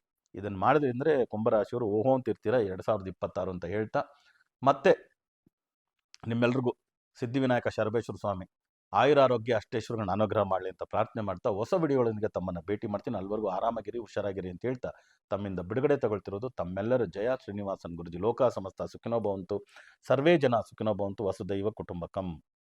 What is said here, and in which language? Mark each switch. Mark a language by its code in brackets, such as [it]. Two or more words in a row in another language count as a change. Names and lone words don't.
[kn] ಇದನ್ನು ಮಾಡಿದ್ರಿ ಅಂದರೆ ಕುಂಭರಾಶಿಯವರು ಓಹೋ ಅಂತಿರ್ತೀರ 2026 ಅಂತ ಹೇಳ್ತಾ, ಮತ್ತೆ ನಿಮ್ಮೆಲ್ರಿಗೂ ಸಿದ್ಧಿವಿನಾಯಕ ಶರಬೇಶ್ವರ ಸ್ವಾಮಿ ಆಯುರಾರೋಗ್ಯ ಅಷ್ಟೇಶ್ವರನ ಅನುಗ್ರಹ ಮಾಡಲಿ ಅಂತ ಪ್ರಾರ್ಥನೆ ಮಾಡ್ತಾ ಹೊಸ ವಿಡಿಯೋಗಳೊಂದಿಗೆ ತಮ್ಮನ್ನು ಭೇಟಿ ಮಾಡ್ತೀನಿ. ಅಲ್ಲಿವರೆಗೂ ಆರಾಮಾಗಿರಿ, ಹುಷಾರಾಗಿರಿ ಅಂತ ಹೇಳ್ತಾ ತಮ್ಮಿಂದ ಬಿಡುಗಡೆ ತಗೊಳ್ತಿರೋದು ತಮ್ಮೆಲ್ಲರ ಜಯ ಶ್ರೀನಿವಾಸನ್ ಗುರುಜಿ. [sa] ಲೋಕ ಸಮಸ್ತ ಸುಖಿನೋ ಭವಂತು, ಸರ್ವೇ ಜನ ಸುಖಿನೋ ಭವಂತು, ವಸುದೈವ ಕುಟುಂಬಕಂ.